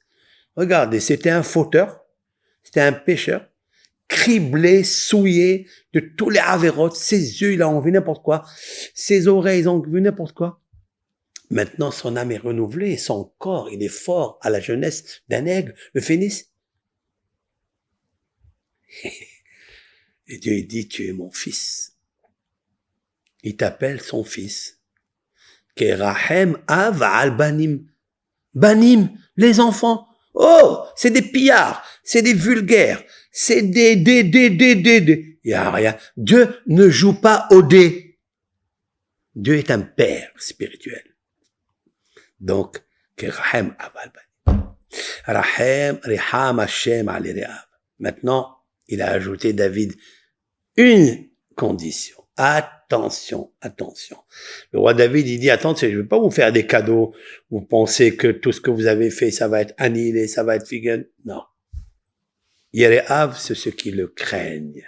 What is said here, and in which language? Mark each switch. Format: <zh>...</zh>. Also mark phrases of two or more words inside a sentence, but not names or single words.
<fr>Regardez, c'était un fauteur, c'était un pécheur, criblé, souillé de tous les avérotes, ses yeux, il a envie n'importe quoi, ses oreilles, ils ont vu n'importe quoi. Maintenant, son âme est renouvelée, son corps, il est fort à la jeunesse d'un aigle, le phénix. Et Dieu dit, tu es mon fils. Il t'appelle son fils.</fr> <he>כרחם אב על בנים.</he> <fr>Banim, les enfants. Oh, c'est des pillards, c'est des vulgaires, c'est des. Il y a rien. Dieu ne joue pas au dé. Dieu est un père spirituel. Donc,</fr> <he>כרחם אב על בנים. רחם ריחם ה' על יראיו.</he> <fr>Maintenant, il a ajouté, David, une condition. Attention, attention. Le roi David, il dit, attention, je ne vais pas vous faire des cadeaux. Vous pensez que tout ce que vous avez fait, ça va être annihilé, ça va être figan. Non. Yereav, c'est ceux qui le craignent.</fr>